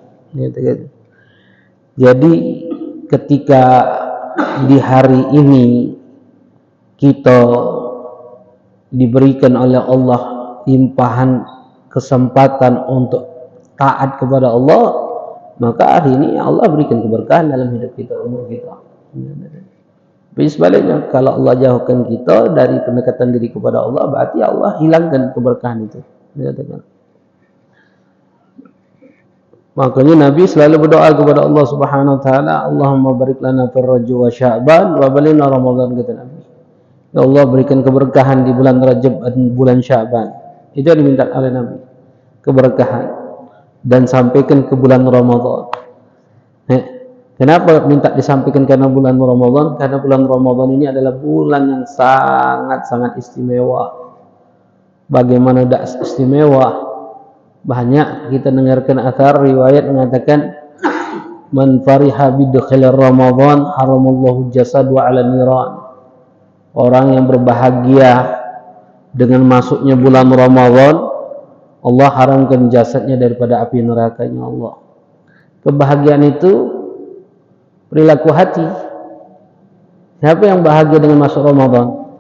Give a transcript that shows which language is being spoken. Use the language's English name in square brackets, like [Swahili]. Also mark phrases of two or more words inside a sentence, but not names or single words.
[Indonesian] Jadi ketika di hari ini kita diberikan oleh Allah limpahan kesempatan untuk taat kepada Allah, maka hari ini Allah berikan keberkahan dalam hidup kita, umur kita. Tapi sebaliknya, kalau Allah jauhkan kita dari pendekatan diri kepada Allah, berarti Allah hilangkan keberkahan itu. Makanya Nabi selalu berdoa kepada Allah [Arabic] سبحانه وتعالى, اللهم بارك لنا في رجب وشعبان وبلغنا رمضان, [Indonesian] kata Nabi. Ya Allah, berikan keberkahan di bulan Rajab dan bulan Sya'ban. Itu yang diminta oleh Nabi, keberkahan, dan sampaikan ke bulan Ramadan. Kenapa minta disampaikan karena bulan Ramadan? Karena bulan Ramadan ini adalah bulan yang sangat-sangat istimewa. Bagaimana tidak istimewa? Banyak kita dengarkan athar riwayat mengatakan, [Arabic] من فرح بدخول رمضان حرم الله جسده على النيران. [Indonesian] Orang yang berbahagia dengan masuknya bulan Ramadan, Allah haramkan jasadnya daripada api nerakanya Allah. Kebahagiaan itu perilaku hati. Siapa yang bahagia dengan masuk Ramadan?